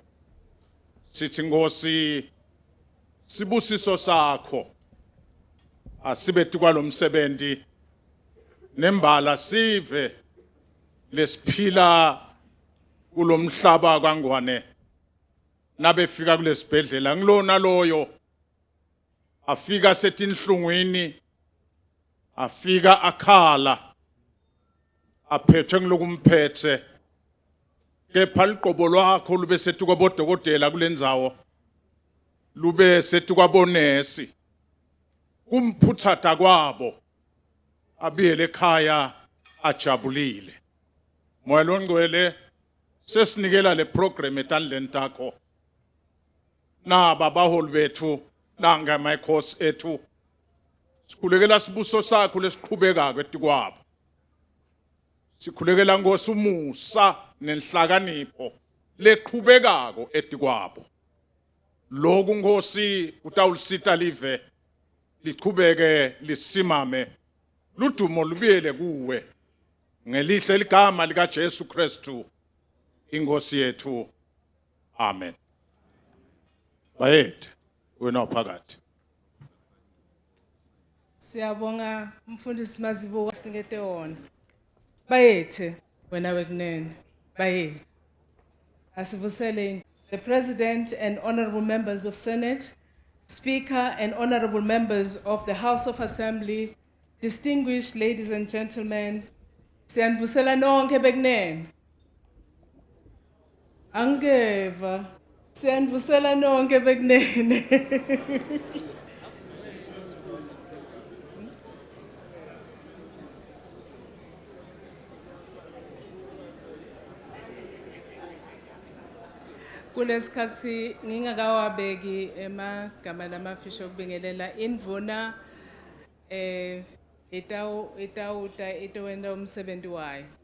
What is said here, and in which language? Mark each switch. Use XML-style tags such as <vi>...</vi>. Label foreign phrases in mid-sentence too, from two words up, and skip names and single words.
<ss>Sithi Nkosi sibusiso sakho asibethi kwalo msebenzi nembala sive lesiphila kulomhlaba kangwane nabefika kulesibhedlela ngilona loyo afika setinhlungwini afika akhala aphethwe ngilokumphethe kepha liqobo lwakho lube sethi kwabodokotela kulendzawo lube sethi kwabonesi kumphuthatha kwabo abiyele ekhaya ajabulile. Moya longcwele sesinikela le program etandleni takho. Naba baholi bethu nanga mayikhosi ethu sikhulekela sibuso sakho lesiqhubekako etikwabo. Sikhulekela Nkosi umusa nenhlakanipho leqhubekako etikwabo. Lokhu Nkosi utawulisita live liqhubeke lisimame ludumo lubiyele kuwe ngelihle ligama lika Jesu Kristu inkosi yethu. Amen. Bayethe wena phakathi. Siyabonga mfundisi Mazibuko singete wona. Bayethe wena wekunene. Bayethe. Asivusele</ss> <en>the President and honorable members of Senate, Speaker and honorable members of the House of Assembly, distinguished ladies and gentlemen,</en> <ss>siyanivusela nonke bekunene. Angeva, siyanivusela nonke bekunene. Kulesikhathi ngingakawabeki emagama lamafisha okubingelela indvuna itawenta umsebenzi wayo.</ss>